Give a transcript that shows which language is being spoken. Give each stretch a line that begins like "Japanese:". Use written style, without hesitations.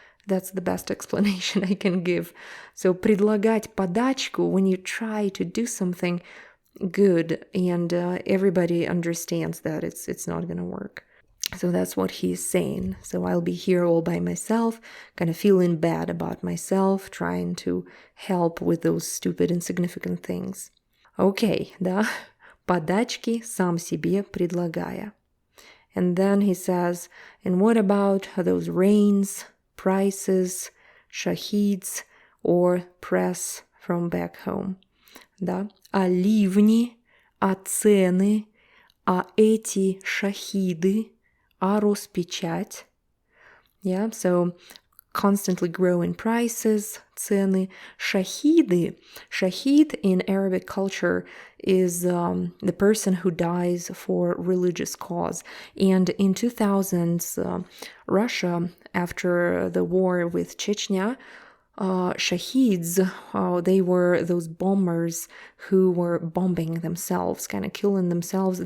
English: That's the best explanation I can give. So
Russian: предлагать подачку
English: when you try to do something good and everybody understands that it's not going to work. So that's what he's saying. So I'll be here all by myself, kind of feeling bad about myself, trying to help with those stupid, insignificant things.
Russian: Okay, да, подачки сам себе предлагая.
English: And then he says, and what about those rains, prices, shahids, or press from back home?
Russian: Да, а ливни, а цены, а эти шахиды, а распечать.
English: Yeah, so constantly growing prices,
Russian: цены.
English: Shahiды. Shahid in Arabic culture is the person who dies for religious cause. And in 2000s, Russia, after the war with Chechnya, shahids, they were those bombers who were bombing themselves, kind of killing themselves.